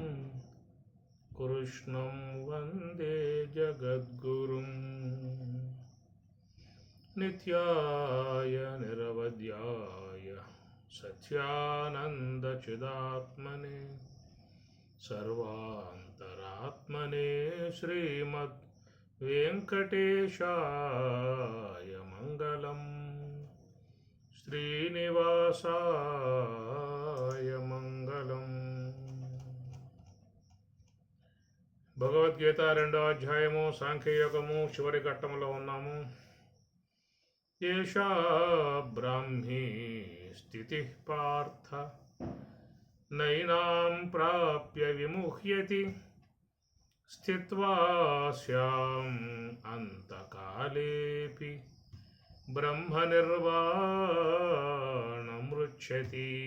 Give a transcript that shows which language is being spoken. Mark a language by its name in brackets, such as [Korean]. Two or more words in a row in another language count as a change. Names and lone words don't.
[Sanskrit] कृष्णं वन्दे जगद्गुरुं नित्याय निरवध्याय सत्यानन्दचिदात्मने सर्वान्तरात्मने श्रीमद् वेङ्कटेशाय मङ्गलम् श्रीनिवासाय मङ्गलम्. [Telugu] భగవద్గీత 2వ అధ్యాయము సాంఖ్యయోగము చివరి ఘట్టములో ఉన్నాము. [Sanskrit] ఏషా బ్రాహ్మీ స్థితి పార్థ నైనాం ప్రాప్య విముహ్యతి స్థిత్వా స్యాం అంతకాలేపి బ్రహ్మనిర్వాణమృచ్ఛతి.